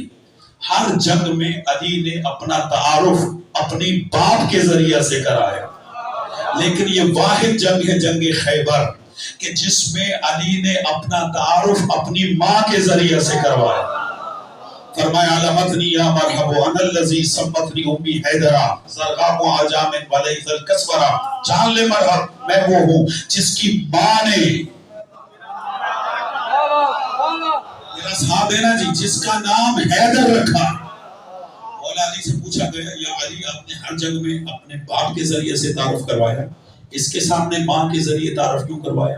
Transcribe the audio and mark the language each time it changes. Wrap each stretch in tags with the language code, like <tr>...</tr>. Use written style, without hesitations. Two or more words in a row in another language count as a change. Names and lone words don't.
<ur>ہر جنگ میں علی نے اپنا تعارف اپنی باپ کے ذریعہ سے کرایا. لیکن یہ واحد جنگ ہے جنگ خیبر کہ جس میں علی نے اپنا تعارف اپنی ماں کے ذریعہ سے کروایا.</ur> <ar>فرمایا علمتنی یا مرحب انا الذی سمتنی امی حیدرہ زرغام و عجام ولیث الکسورہ.</ar> <ur>جان لے مرحب، میں وہ ہوں جس کی ماں نے، میرا ساتھ دینا جی، جس کا نام حیدر رکھا. مولا علی سے پوچھا گیا یا علی آپ نے ہر جنگ میں اپنے باپ کے ذریعے سے تعارف کروایا، اس کے سامنے ماں کے ذریعے تعارف کیوں کروایا؟</ur>